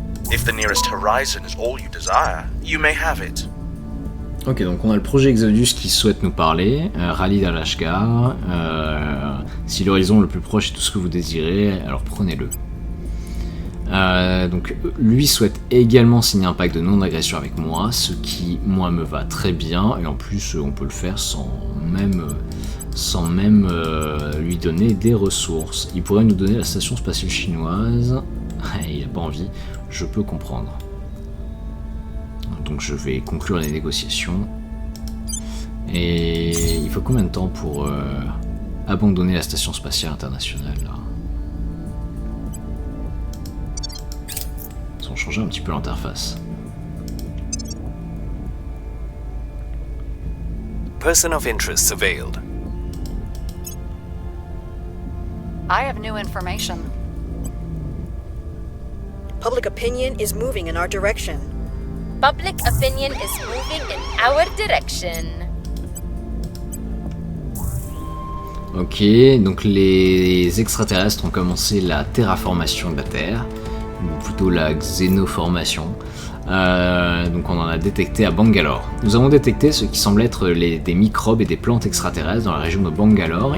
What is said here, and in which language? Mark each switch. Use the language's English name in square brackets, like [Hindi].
[English] If the nearest horizon is all you desire, you may have it. [French] Ok, donc on a le projet Exodus qui souhaite nous parler, Khalid Al-Ashgar, si l'horizon le plus proche est tout ce que vous désirez, alors prenez-le. Donc lui souhaite également signer un pacte de non-agression avec moi, ce qui moi me va très bien, et en plus on peut le faire sans même lui donner des ressources. Il pourrait nous donner la station spatiale chinoise, il n'a pas envie, je peux comprendre. Donc je vais conclure les négociations. Et il faut combien de temps pour abandonner la station spatiale internationale là? Ils ont changé un petit peu l'interface. [English] Person of interest surveilled. I have new information. Public opinion is moving in our direction. Public opinion is moving in our direction. [French] Ok, donc les extraterrestres ont commencé la terraformation de la Terre, ou plutôt la xénoformation. Donc on en a détecté à Bangalore. Nous avons détecté ce qui semble être des microbes et des plantes extraterrestres dans la région de Bangalore.